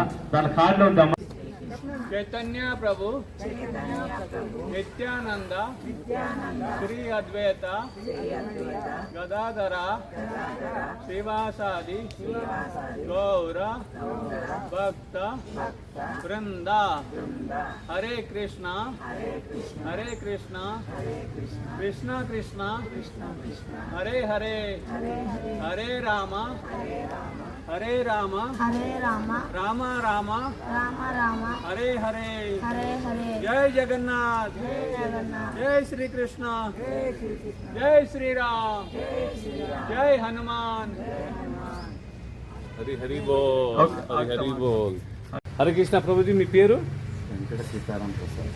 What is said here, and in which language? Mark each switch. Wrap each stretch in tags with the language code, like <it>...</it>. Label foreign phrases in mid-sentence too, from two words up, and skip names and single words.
<te>దాని కార్డులో ఉందమ్మా.</te> <sa>चैतन्य प्रभु नित्यानन्द श्री अद्वैत गदाधर श्रीवासादि गौर भक्त वृन्द हरे कृष्ण कृष्ण कृष्ण हरे हरे हरे राम हरे राम राम राम राम राम हरे हरे हरे हरे</sa> <hi>जय जगन्नाथ जय श्री कृष्ण जय श्रीराम जय हनुमान.</hi> <bn>হরি হরি বোল. হরি হরি বোল.</bn> <sa>हरे कृष्ण.</sa> <te>ప్రభుజీ మీ పేరు? వెంకట సీతారాం ప్రసాద్.</te>